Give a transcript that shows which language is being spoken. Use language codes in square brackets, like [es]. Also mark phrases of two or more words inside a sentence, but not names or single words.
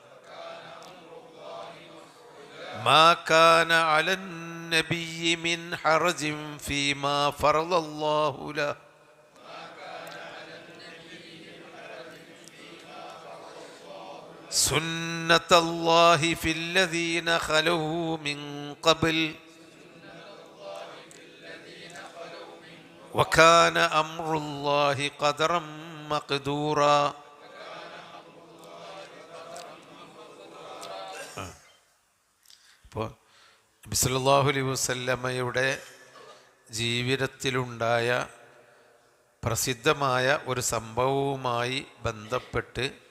[ar] ما كان على النبي من حرج فيما فرض الله له سنة الله في الذين خلوا من قبل وكان أمر الله قدرا مقدورا. [ml] അപ്പോൾ നബി [ar] صلى الله عليه وسلم [ml] ജീവിതത്തിലുണ്ടായ പ്രസിദ്ധമായ ഒരു സംഭവവുമായി ബന്ധപ്പെട്ട്